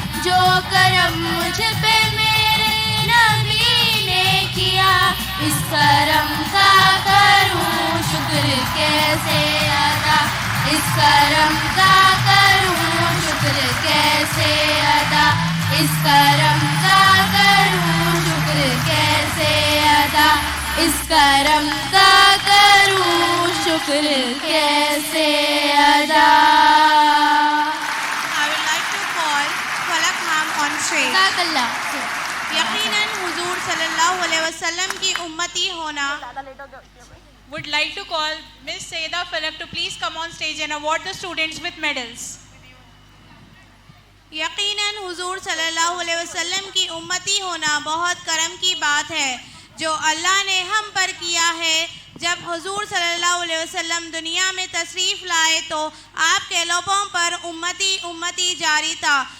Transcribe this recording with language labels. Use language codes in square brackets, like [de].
[ur] جو کرم مجھ پہ میرے نبی نے کیا، اس کرم کا کروں شکر کیسے ادا، اس کرم کا کروں شکر کیسے ادا، اس کرم کا کروں شکر کیسے ادا، اس کرم کا کروں شکر کیسے ادا. [en] I would like to call Falak ma'am on stage. [ur] جزاک اللہ. یقیناً حضور صلی اللہ علیہ وسلم کی امتی ہونا. [en] Would like to call Miss Saida Falak to please come on stage and award the students with medals. [ur] یقیناً حضور صلی اللہ علیہ وسلم کی امتی ہونا بہت کرم کی بات ہے جو اللہ نے ہم پر کیا ہے. جب حضور صلی اللہ علیہ وسلم دنیا میں تشریف لائے تو آپ کے لبوں پر امتی امتی جاری تھا.